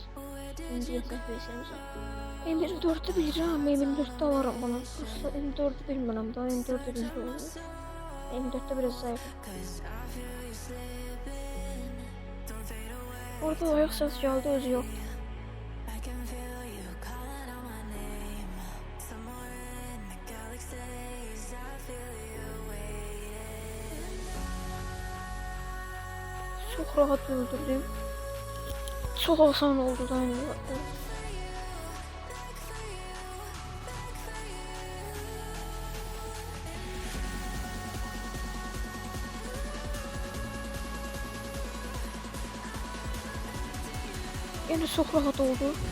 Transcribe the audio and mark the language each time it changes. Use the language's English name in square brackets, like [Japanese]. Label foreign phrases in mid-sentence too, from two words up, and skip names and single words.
[Azerbaijani] İndi yasaq vs-imizə. M24'ü bilirəm, M24'də alarım bunu. Prosta M4'ü bilmirəm da, M4'ü bilmirəm. M4'də biraz zayıf. Orada ayaq səs gəldi, özü yoxdur. [Turkish] Çok rahat öldürdüm. Çok asan oldu da aynı. Yine çok rahat oldu.